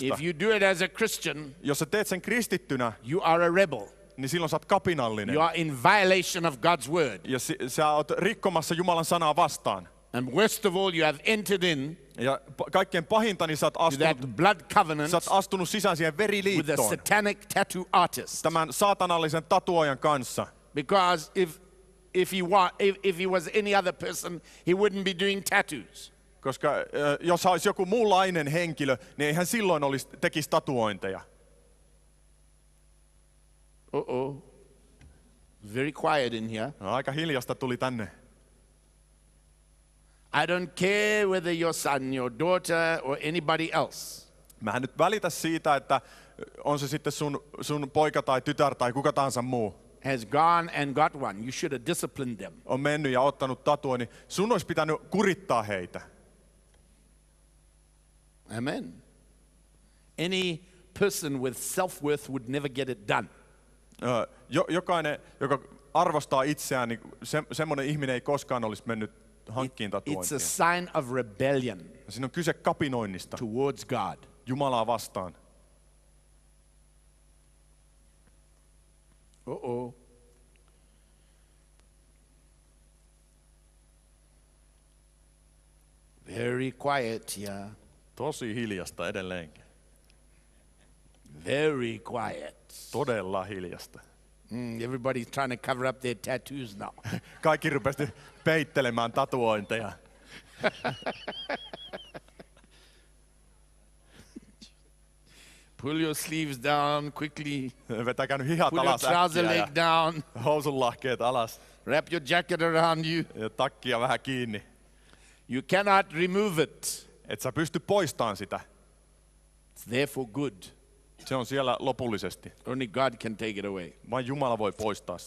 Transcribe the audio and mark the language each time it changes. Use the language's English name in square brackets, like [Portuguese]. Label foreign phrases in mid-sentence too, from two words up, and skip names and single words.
[English] If you do it as a Christian, [Finnish] Jos sä teet sen kristittynä, [English] you are a rebel. [Finnish] niin silloin sä oot kapinallinen. [English] You are in violation of God's word. [Finnish] Ja sä oot rikkomassa Jumalan sanaa vastaan. [English] And worst of all, you have entered in [Finnish] Ja kaikkein pahinta, niin sä oot [English] to that [Finnish] astunut, [English] blood covenant [Finnish] sisään siihen [English] with a [Finnish] veriliittoon. [English] satanic tattoo artist. [Finnish] Tämän saatanallisen tatuojan kanssa. [English] Because if he was any other person, he wouldn't be doing tattoos. [Finnish] Koska jos olisi joku muunlainen henkilö, niin eihän silloin tekisi tatuointeja. [English] Uh-oh. Very quiet in here. [Finnish] No, aika hiljasta tuli tänne. [English] I don't care whether your son, your daughter, or anybody else [Finnish] Mä en nyt välitä siitä, että on se sitten sun poika tai tytär tai kuka tahansa muu. [English] has gone and got one. You should have disciplined them. [Finnish] On mennyt ja ottanut tatuoinnin. Sun olisi pitänyt kurittaa heitä. [English] Amen. Any person with self-worth would never get it done. [Finnish] Jokainen, joka arvostaa itseään, niin semmoinen ihminen ei koskaan olisi mennyt hankkiin [English] It's a [Finnish] tatuointia. [English] sign of rebellion [Finnish] Siinä on kyse kapinoinnista [English] towards God. [Finnish] Jumalaa vastaan. [English] Uh-oh. Very quiet here. [Finnish] Tosi hiljasta edelleenkin. [English] Very quiet. [Finnish] Todella hiljasta. [English] Everybody's trying to cover up their tattoos now. [Finnish] Kaikki rupesi peittelemään tatuointeja. [English] Pull your sleeves down quickly. [Finnish] Vetäkää nyt hihat [English] Pull your [Finnish] alas [English] trouser [Finnish] äkkiä [English] leg down. [Finnish] ja housunlahkeet alas [English] Wrap your jacket around you. [Finnish] ja takkia vähän kiinni. [English] You cannot remove it. [Finnish] Et sä pysty poistamaan sitä. [English] It's there for good. [Finnish] Se on siellä lopullisesti. [English] Only God can take it away. [Finnish] Vain Jumala voi poistaa sen.